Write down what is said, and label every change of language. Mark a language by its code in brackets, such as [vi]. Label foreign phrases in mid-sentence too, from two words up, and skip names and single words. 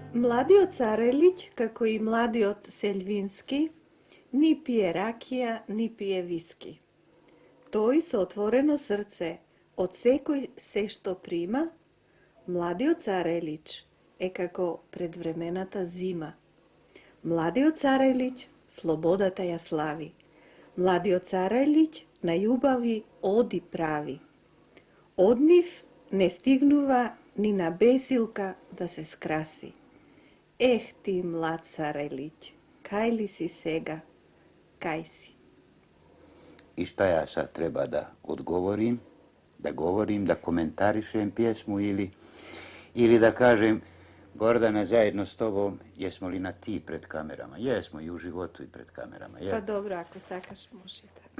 [mk] Младио Царелиќ, како и Младио Сељвински, ни пије ракија, ни пије виски. Той со отворено срце од секој се што прима, Младиот Царелиć е како предвремената зима. Младиот Царелиć слободата ја слави. Младиот Царелиć на љубави оди прави. Од нив не стигнува ни на бесилка да се скраси. Ех ти, млад Царелиć, кај ли си сега, кај си? [sr] I šta ja sad treba da odgovorim, da govorim, da komentarišem pjesmu ili da kažem Gordana, zajedno s tobom, jesmo li na ti pred kamerama? Jesmo i u životu i pred kamerama. Pa dobro, ako sakaš može tako.